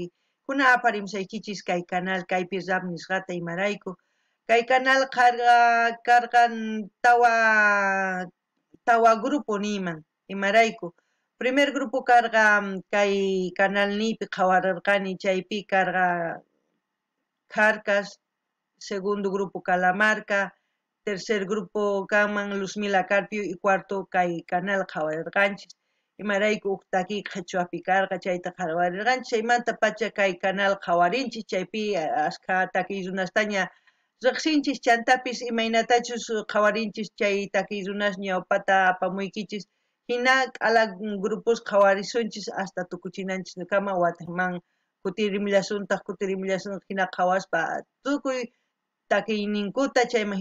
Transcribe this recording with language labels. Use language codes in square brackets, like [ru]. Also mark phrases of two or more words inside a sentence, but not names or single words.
[qu] Kuna aparimusaykichis kay canal kaypi rap nisqata imarayku. Kay canal kargan tawa grupo niman imarayku. [es] Primer grupo [qu] karga kay canal nipi qawararqani chaypi karga Carcas, [es] segundo grupo Calamarca, tercer grupo Gaman, Luzmila Carpio y cuarto Kay Canal Jawarirganchis. [qu] Imarayku uktaki qhachuapi karqa chayta jawarirganchis chaymanta pacha kay canal jawarinchis chaypi ashka takiy runastaña riqsinchis chantapis imaynatachus qawarinchis chay takiy runas ñawpata apamuykichis hina k'ala grupos qawarisunchis hasta tukuchinanchis kama wataqman kutirimillasuntaq hina qhawaspa tukuy takiyninkuta chayman